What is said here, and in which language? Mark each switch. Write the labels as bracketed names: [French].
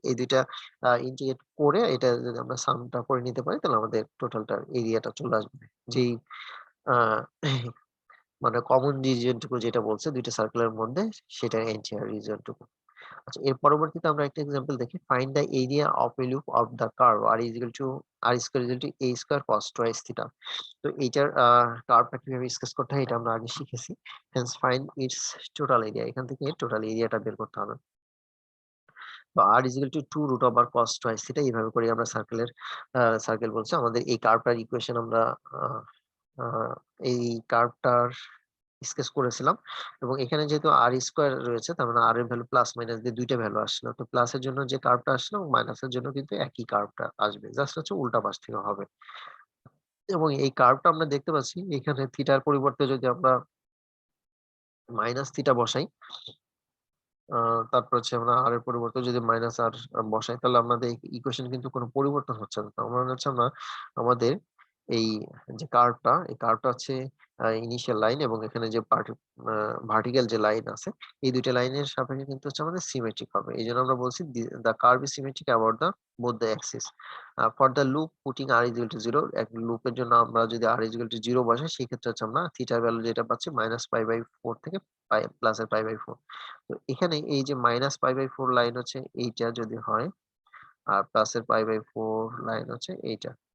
[Bangla] এই ২ টা ইন্টিগ্রেট করে এটা যদি আমরা সামটা করে নিতে পারি তাহলে আমাদের টোটালটার এরিয়াটা চলে আসবে। যেই আ মানে কমন রিজিয়নটুকু যেটা বলছে ২ টা সার্কেলের মধ্যে সেটা এন্টায়ার রিজিয়নটুকু। আচ্ছা এর পরবর্তীতে আমরা একটা এক্সাম্পল দেখি। [English] Find the area of a loop of the curve r is equal to r square is equal to a square cos twice theta. [Bangla] তো এইটার কার্ভটা কিভাবে স্কেচ করতে হয় এটা আমরা আগে শিখেছি। [English] Hence find its total area. [Bangla] এখান থেকে টোটাল এরিয়াটা বের করতে হবে। তো r is equal to 2 root over cos twice theta এইভাবে করে আমরা সার্কেল বলছে আমাদের এই কার্ভটার ইকুয়েশন আমরা আ আ এই কার্ভটার স্কেচ করেছিলাম এবং এখানে যেহেতু r স্কয়ার রয়েছে তার মানে r এর ভ্যালু প্লাস মাইনাস দিয়ে ২ টা ভ্যালু আসছিল। তো প্লাসের জন্য যে কার্ভটা আসলো এবং মাইনাসের জন্য কিন্তু একই কার্ভটা আসবে। জাস্ট হচ্ছে উল্টা পাশ থেকে হবে। এবং এই কার্ভটা আমরা দেখতে পাচ্ছি এখানে থিটার পরিবর্তে যদি আমরা মাইনাস থিটা বসাই, আ তারপর হচ্ছে আমরা r এর পরিবর্তে যদি মাইনাস r বসাই তাহলে আমাদের ইকুয়েশন কিন্তু কোনো পরিবর্তন হচ্ছে না। তার মানে হচ্ছে আমরা আমাদের এই যে কার্ভটা, এই কার্ভটা হচ্ছে ইনিশিয়াল লাইন এবং এখানে যে আ ভার্টিক্যাল যে লাইন আছে, এই ২ টা লাইনের সাপেক্ষে কিন্তু হচ্ছে আমাদের সিমেট্রিক হবে। এইজন্য আমরা বলছি [English] the curve is symmetric about the both the axis. For the loop putting r is equal to 0 [Bangla] এক লুপের জন্য আমরা যদি r is equal to 0 বসাই সেক্ষেত্রে হচ্ছে আমরা থিটার ভ্যালু যেটা পাচ্ছি -π/4 থেকে প্লাস এর π/4। তো এখানে এই যে -π/4 লাইন হচ্ছে এইটা যদি হয় আর প্লাসের π/4 লাইন হচ্ছে এইটা।